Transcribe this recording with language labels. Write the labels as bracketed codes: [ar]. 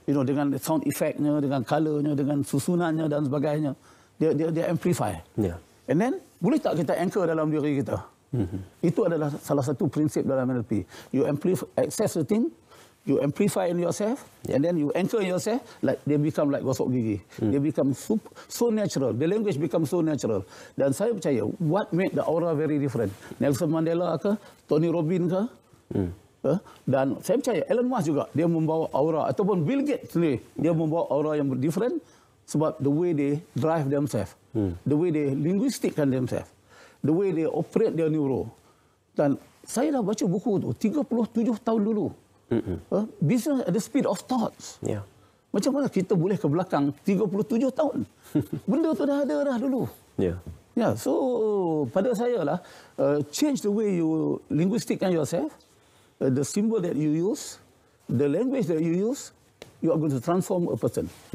[en] You know, [ms] dengan [en] sound effect- [ms] nya, dengan color-nya, dengan susunannya dan sebagainya. Dia amplify. Yeah. [en] And then [ms] boleh tak kita anchor dalam diri kita? Itu adalah salah satu prinsip dalam NLP. [en] You access the thing, you amplify in yourself, and then you anchor in yourself, like they become like [ms] gosok gigi. [en] They become so natural. The language becomes so natural. [ms] Dan saya percaya, [en] what made the aura very different? Nelson Mandela ke, Tony Robbins ke, [ms] dan saya percaya [en] Elon Musk [ms] juga dia membawa aura, ataupun [en] Bill Gates [ms] sendiri dia membawa aura yang [en] different sebab the way they drive themselves, the way they linguistickan themselves, the way they operate their neuro. [ms] Dan saya dah baca buku tu 37 tahun dulu. [en] Business at the speed of thoughts. Yeah. [ms] Macam mana kita boleh ke belakang 37 tahun? Benda tu dah ada dah dulu. Yeah. Ya, [en] so [ms] pada saya lah, [en] change the way you linguistickan yourself, the symbol that you use, the language that you use, you are going to transform a person.